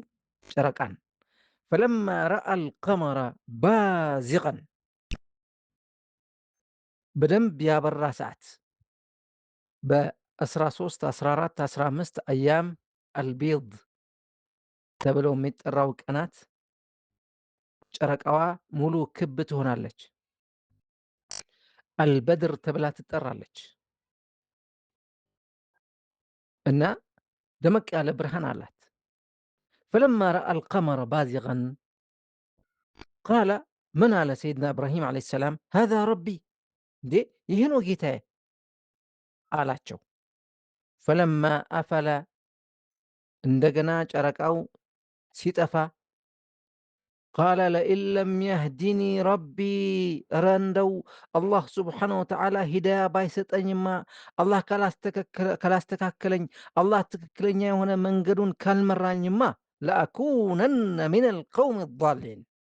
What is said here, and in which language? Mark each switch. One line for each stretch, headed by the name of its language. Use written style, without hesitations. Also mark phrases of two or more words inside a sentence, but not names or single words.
Amharic: ጨረቃን።
Arabic: فلما رأى القمر بازغا
Amharic: በደንብ ያበራ ሰዓት በ13 14 15
Arabic: أيام البيض
Amharic: ተብለው የሚጠራው ቀናት ጨረቃዋ ሙሉ ክብ ትሆናለች። አልበድር ተብላ ትጠራለች እና ደመቅ ያለ ብርሃን አላት።
Arabic: فلما رأى القمر بازغا قال
Amharic: ምን አለ ሰይድና ኢብራሂም
Arabic: عليه السلام? هذا ربي
Amharic: እንዴ ይሄ ነው ጌታዬ አላቸው።
Arabic: فلما أفل
Amharic: እንደገና ጨረቃው ሲጠፋ
Arabic: قال لئن لم يهدني ربي
Amharic: እረ እንደው አላህ
Arabic: سبحانه وتعالى
Amharic: ሂዳያ ባይሰጠኝማ አላህ ካላስተካከለኝ አላህ ትክክለኛ የሆነ መንገዱን ካልመራኝማ
Arabic: لأكونن من القوم الضالين